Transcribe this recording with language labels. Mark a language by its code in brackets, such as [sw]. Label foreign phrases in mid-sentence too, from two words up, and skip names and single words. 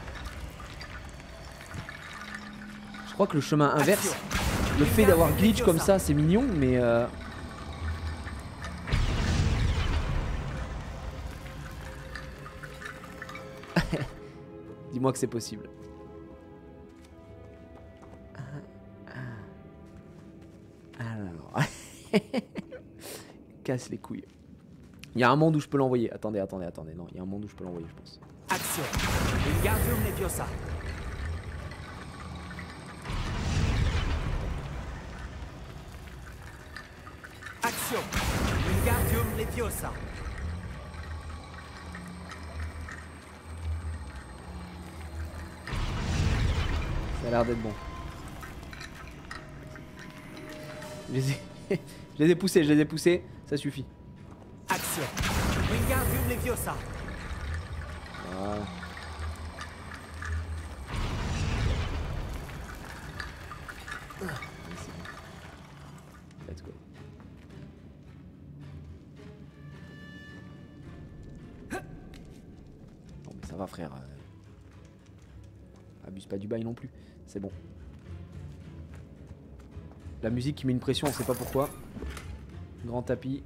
[fr] Je crois que le chemin inverse, le fait d'avoir glitch comme ça, c'est mignon, mais dis-moi que c'est possible. Alors, casse les couilles. Il y a un monde où je peux l'envoyer. Attendez. Non, il y a un monde où je peux l'envoyer, je pense. Action. Wingardium Leviosa. Action. Wingardium Leviosa. Ça a l'air d'être bon. Je les ai poussés, ça suffit. Action. Wingardium Leviosa. Voilà. [en] Let's go. [fr] Non mais ça va frère. Abuse pas du bail non plus. C'est bon. La musique qui met une pression, on sait pas pourquoi. Grand tapis.